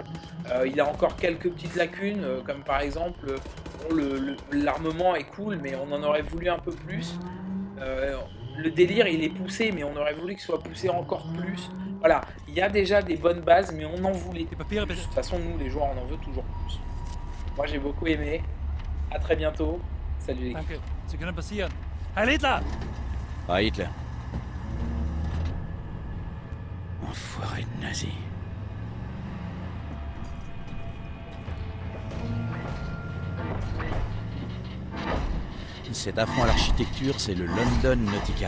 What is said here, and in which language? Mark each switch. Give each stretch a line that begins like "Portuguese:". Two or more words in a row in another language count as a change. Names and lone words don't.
French: Il a encore quelques petites lacunes, comme par exemple, bon, l'armement est cool, mais on en aurait voulu un peu plus. Euh, le délire, il est poussé, mais on aurait voulu qu'il soit poussé encore plus. Voilà, il y a déjà des bonnes bases, mais on en voulait plus. De toute façon, nous, les joueurs, on en veut toujours plus. Moi, j'ai beaucoup aimé. À très bientôt. Salut les gars.
German: Danke. Sie können passieren. Heil Hitler!
French: Pas Hitler. Enfoiré de nazi. Cet affront à l'architecture, c'est le London Nautica.